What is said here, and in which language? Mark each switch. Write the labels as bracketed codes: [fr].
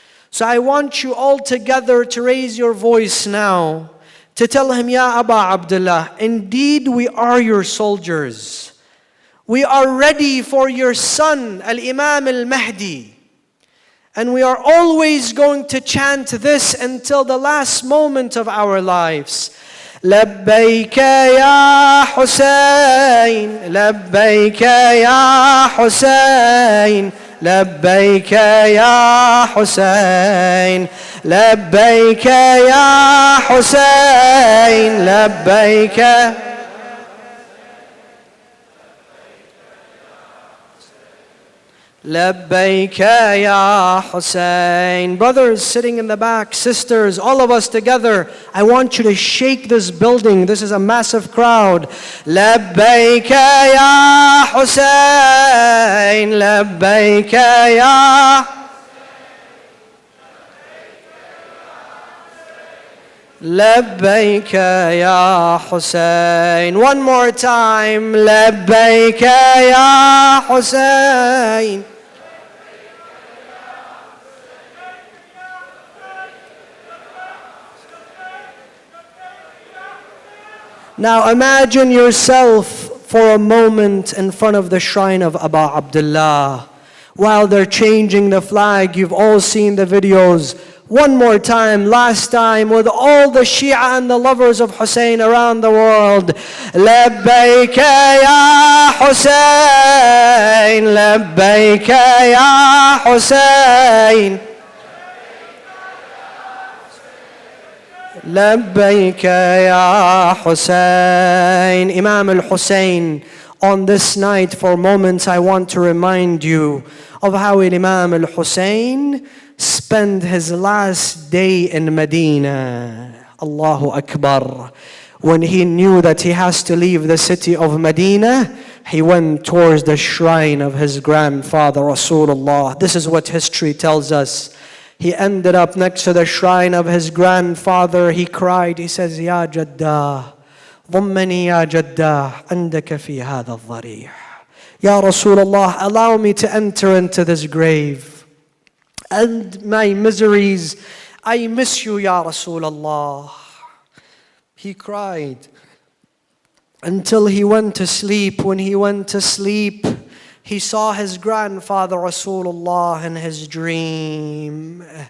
[en] So I want you all together to raise your voice now to tell him, [ar] Ya Aba Abdullah, [en] indeed we are your soldiers. We are ready for your son, Al-Imam Al-Mahdi. And we are always going to chant this until the last moment of our lives. [ar] لبيك يا حسين لبيك يا حسين لبيك يا حسين لبيك يا حسين لبيك. لبيك يا حسين. [en] Brothers sitting in the back, sisters, all of us together, I want you to shake this building. This is a massive crowd. [ar] لبيك يا حسين لبيك يا لبيك يا حسين. [en] One more time. [ar] لبيك يا حسين. [en] Now imagine yourself for a moment in front of the shrine of Aba Abdullah. While they're changing the flag, you've all seen the videos. One more time, last time, with all the Shia and the lovers of Hussein around the world. [ar] لبيك يا حسين لبيك يا حسين لبيك يا حسين. [en] Imam al-Hussein, on this night for moments I want to remind you of how Imam al-Hussein spent his last day in Medina. Allahu Akbar. When he knew that he has to leave the city of Medina, he went towards the shrine of his grandfather Rasulullah. This is what history tells us. He ended up next to the shrine of his grandfather. He cried. He says, [ar] Ya Jaddah, ضمني يا جداه عندك في هذا الضريح. [en] Ya Rasulullah, allow me to enter into this grave. And my miseries, I miss you, Ya Rasulullah. He cried until he went to sleep. When he went to sleep, he saw his grandfather Rasulullah in his dream.